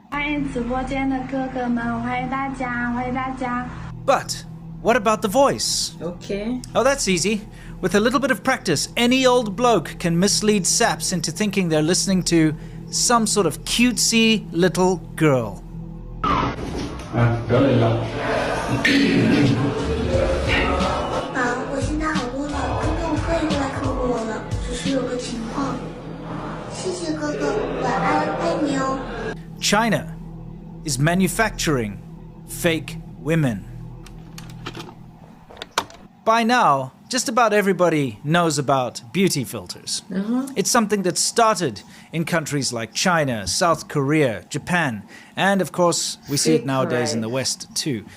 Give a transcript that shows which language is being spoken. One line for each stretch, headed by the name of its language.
Chinese: 欢迎直播间的哥哥们，欢迎大家，欢迎大家。
English: But what about the voice? Okay. Oh, that's easy. With a little bit of practice, any old bloke can mislead saps into thinking they're listening to some sort of cutesy little girl.
Chinese: 不要累了。我现在好多老观众可以过来看我了，只是有个情况。谢谢哥哥，晚安，爱你哦。
English: China is manufacturing fake women. By now, just about everybody knows about beauty filters. It's something that started in countries like China, South Korea, Japan, and of course, we see it nowadays in the West too.